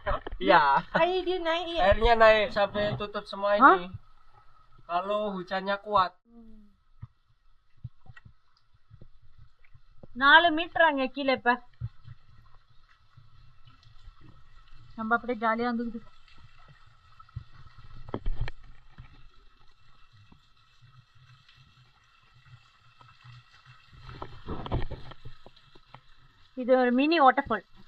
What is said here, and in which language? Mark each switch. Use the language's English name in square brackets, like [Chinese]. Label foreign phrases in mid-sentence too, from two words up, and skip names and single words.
[Malay] Iya. Air dia naik ya? Airnya naik sampai tutup semua ini. Kalau hujannya kuat. [Tamil] 4 மீட்டர் அங்க கீழே. இப்ப நம்ம அப்படியே ஜாலியா வந்துக்கிட்டு இது ஒரு [English] mini waterfall.